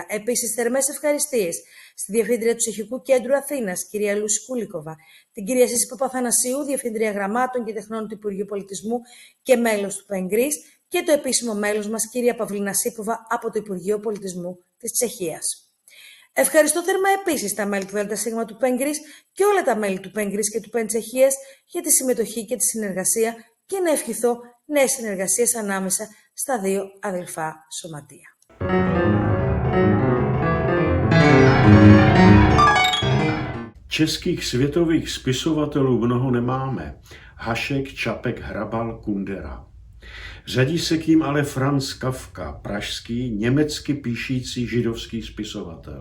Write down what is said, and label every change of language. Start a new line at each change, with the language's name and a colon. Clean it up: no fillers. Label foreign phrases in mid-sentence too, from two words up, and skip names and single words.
Greek: Επίσης, θερμές ευχαριστίες στη Διευθύντρια του Τσεχικού Κέντρου Αθήνας, κυρία Λούση Κούλικοβα, την κυρία Σύση Παπαθανασίου, Διευθύντρια Γραμμάτων και Τεχνών του Υπουργείου Πολιτισμού και μέλος του Penguins, και το επίσημο μέλος μας, κυρία Παυλίνα Σίποβα, από το Υπουργείο Πολιτισμού της Τσεχίας. Ευχαριστώ θερμά επίσης τα μέλη του ΔΣ του Penguins και όλα τα μέλη του Penguins και του Πεντσεχίας για τη συμμετοχή και τη συνεργασία και να ευχηθώ νέες συνεργασίες ανάμεσα στα δύο αδελφά σωματεία.
Czech: Českých světových spisovatelů mnoho nemáme. Hašek, Čapek, Hrabal, Kundera. Řadí se k ním ale Franz Kafka, pražský, německy píšící židovský spisovatel.